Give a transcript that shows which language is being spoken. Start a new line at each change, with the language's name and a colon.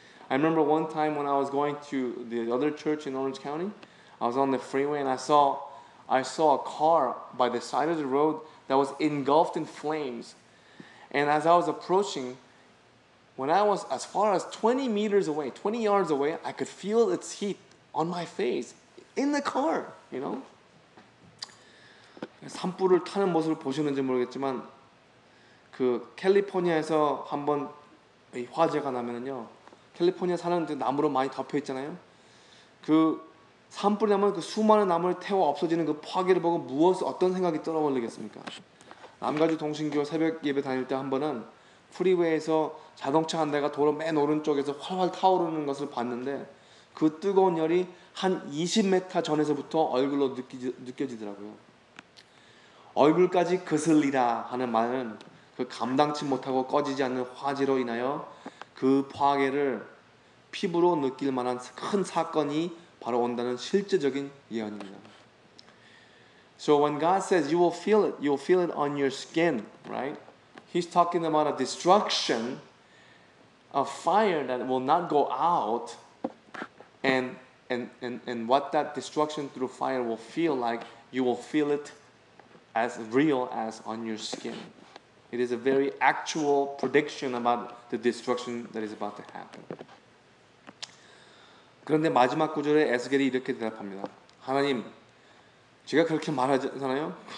English: I remember one time when I was going to the other church in Orange County, I was on the freeway and I saw a car by the side of the road that was engulfed in flames. And as I was approaching, when I was as far as 20 meters away, 20 yards away, I could feel its heat on my face in the car, you know.
Korean: 산불을 타는 모습을 보시는지 모르겠지만 그 캘리포니아에서 한번 화재가 나면은요, 캘리포니아 사는 나무로 많이 덮여 있잖아요. 그 산불이 나면 그 수많은 나무를 태워 없어지는 그 파괴를 보고 어떤 생각이 떠올리겠습니까? 남가주 동신교 새벽 예배 다닐 때 한 번은 프리웨이에서 자동차 한 대가 도로 맨 오른쪽에서 활활 타오르는 것을 봤는데 그 뜨거운 열이 한 20m 전에서부터 얼굴로 느껴지더라고요. 얼굴까지 그슬리라 하는 말은 그 감당치 못하고 꺼지지 않는 화재로 인하여 그 파괴를 피부로 느낄 만한 큰 사건이 바로 온다는 실제적인 예언입니다.
English: So when God says you will feel it on your skin, right? He's talking about a destruction, a fire that will not go out, and what that destruction through fire will feel like, you will feel it as real as on your skin. It is a very actual prediction about the destruction that is about to happen.
Korean: 그런데 마지막 구절에 에스겔이 이렇게 대답합니다. 하나님, 제가 그렇게 말하잖아요.